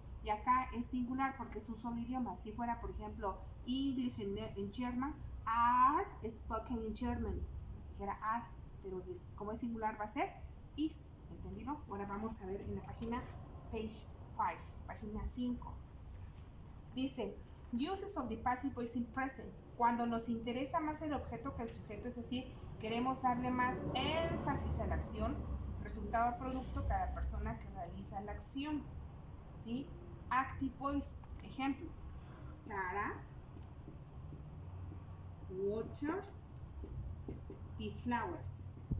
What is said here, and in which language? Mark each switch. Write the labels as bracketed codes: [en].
[es] Y acá es singular porque es un solo idioma. Si fuera, por ejemplo, English en German, [en] are spoken in Germany. [es] Dijera are, pero como es singular va a ser is, ¿entendido? Ahora vamos a ver en la página page 5, página 5. Dice, [en] uses of the passive voice in present. [es] Cuando nos interesa más el objeto que el sujeto, es decir, queremos darle más énfasis a la acción, resultado o producto cada persona que realiza la acción, ¿sí? [en] Active voice, [es] ejemplo, [en] Sarah waters the flowers.